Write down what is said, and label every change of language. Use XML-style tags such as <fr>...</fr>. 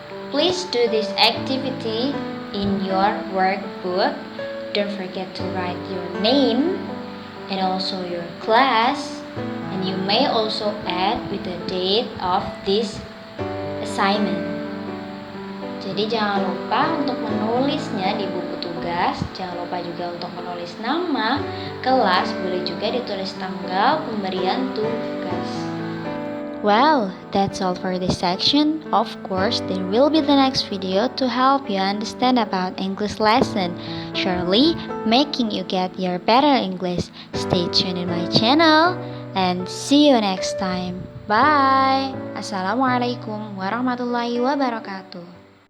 <en>Please do this activity in your workbook. Don't forget to write your name and also your class, and you may also add with the date of this assignment.</en> <id>Jadi jangan lupa untuk menulisnya di buku tugas. Jangan lupa juga untuk menulis nama kelas, boleh juga ditulis tanggal pemberian tugas.</id> <en>Well, that's all for this section. Of course, there will be the next video to help you understand about English lesson, surely making you get your better English. Stay tuned in my channel and see you next time. Bye.</en> <ar>Assalamualaikum warahmatullahi wabarakatuh.</ar>